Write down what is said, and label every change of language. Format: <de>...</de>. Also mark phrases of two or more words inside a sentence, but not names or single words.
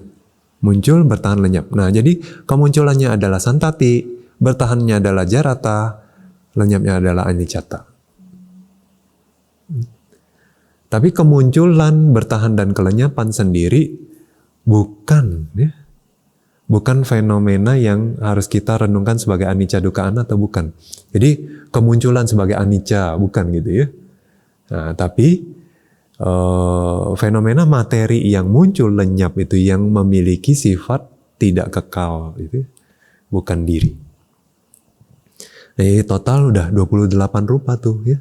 <id>Muncul, bertahan, lenyap. Nah, jadi kemunculannya adalah santati, bertahannya adalah jarata, lenyapnya adalah anicata. Tapi kemunculan, bertahan dan kelenyapan sendiri bukan fenomena yang harus kita renungkan sebagai</id> <pi>anicca dukkha anatta,</pi> <id>bukan. Jadi kemunculan sebagai anicca bukan gitu ya. Nah, tapi fenomena materi yang muncul lenyap itu yang memiliki sifat tidak kekal itu bukan diri. Total udah 28 rupa tuh ya.</id>